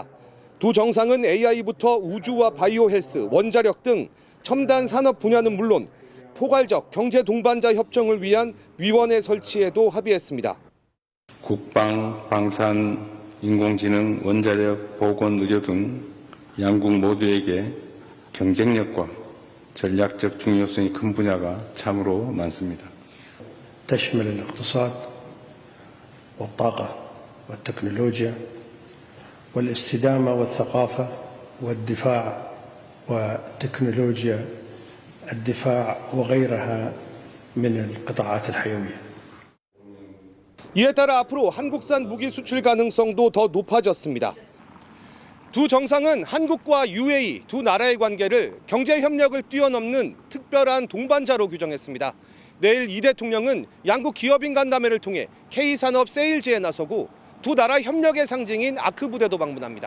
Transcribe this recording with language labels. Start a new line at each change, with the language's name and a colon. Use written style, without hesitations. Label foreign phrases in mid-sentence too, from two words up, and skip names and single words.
Korean: 두 정상은 AI부터 우주와 바이오 헬스, 원자력 등 첨단 산업 분야는 물론 포괄적 경제 동반자 협정을 위한 위원회 설치에도 합의했습니다. 국방, 방산, 인공지능, 원자력, 보건, 의료 등 양국 모두에게 경쟁력과 전략적 중요성이 큰 분야가 참으로 많습니다.
Arabic: تشمل الاقتصاد والطاقة والتكنولوجيا والاستدامة والثقافة والدفاع وتكنولوجيا الدفاع وغيرها من القطاعات الحيوية.
Korean: 이에 따라 앞으로 한국산 무기 수출 가능성도 더 높아졌습니다. 두 정상은 한국과 UAE 두 나라의 관계를 경제 협력을 뛰어넘는 특별한 동반자로 규정했습니다. 내일 이 대통령은 양국 기업인 간담회를 통해 K산업 세일즈에 나서고 두 나라 협력의 상징인 아크 부대도 방문합니다.